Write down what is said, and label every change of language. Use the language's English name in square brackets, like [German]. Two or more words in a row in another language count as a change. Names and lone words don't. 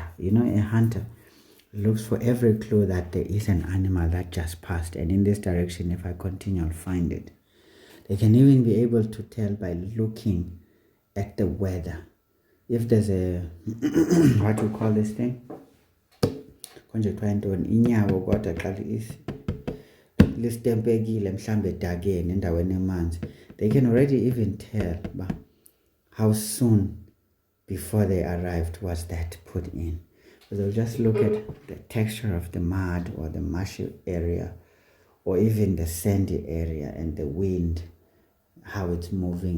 [English] A hunter looks for every clue that there is an animal that just passed, and in this direction, if I continue, I'll find it. They can even be able to tell by looking at the weather. If there's a what do you call this thing? [Xhosa] Inyawo kodwa xa listempekile mhlambe edakeni endaweni emanzi, [English] they can already even tell how soon before they arrived was that put in. So they'll just look at the texture of the mud or the marshy area or even the sandy area and the wind, how it's moving.